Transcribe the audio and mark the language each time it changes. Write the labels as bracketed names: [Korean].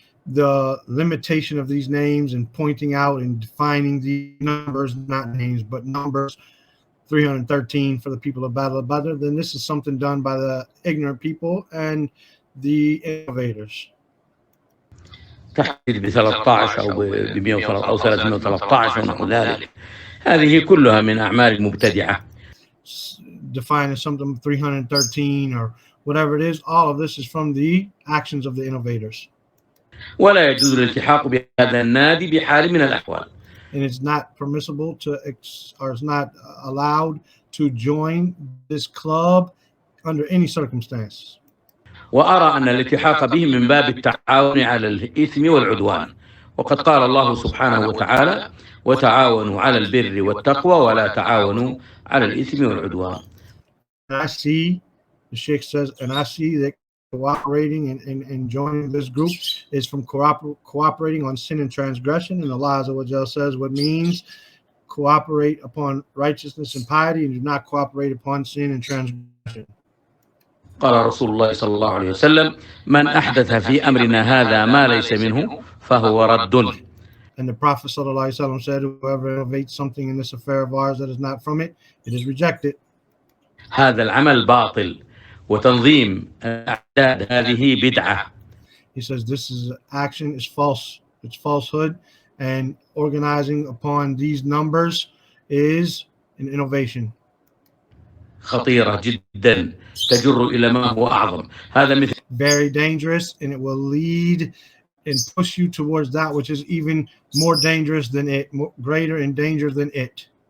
[English] The limitation of these names and pointing out and defining the numbers, not names, but numbers, 313 for the people of Badr, then this is something done by the ignorant people and the innovators. [Arabic] تحديد ب 13 أو ب 113 أو 313 ونحو ذلك، هذه كلها من أعمال المبتدعة. [English] Defining something 313 or whatever it is, all of this is from the actions of the innovators. [Arabic] ولا يجوز الالتحاق بهذا النادي بحال من الأحوال. [English] And it's not permissible or it's not allowed to join this club under any circumstance. [Arabic] وأرى أن الالتحاق به من باب التعاون على الإثم والعدوان، وقد قال الله سبحانه وتعالى: وتعاونوا على البر والتقوى ولا تعاونوا على الإثم والعدوان. [English] And I see, the Sheikh says, and I see that cooperating and joining this group is from cooperating on sin and transgression. And Allah Azza wa Jal says what means cooperate upon righteousness and piety and do not cooperate upon sin and transgression. [Arabic] قال رسول الله صلى الله عليه وسلم: من أحدث في أمرنا هذا ما ليس منه فهو رد. [English] And the Prophet sallallahu alaihi wasallam said, whoever innovates something in this affair of ours that is not from it, it is rejected. [Arabic] هذا العمل باطل وتنظيم الأعداد هذه بدعة. [English] He says this is action is false. It's falsehood, and organizing upon these numbers is an innovation. [Arabic] خطيرة جدا تجر إلى ما هو أعظم. هذا مثل [English] very dangerous, and it will lead and push you towards that which is even more dangerous than it, greater in danger than it.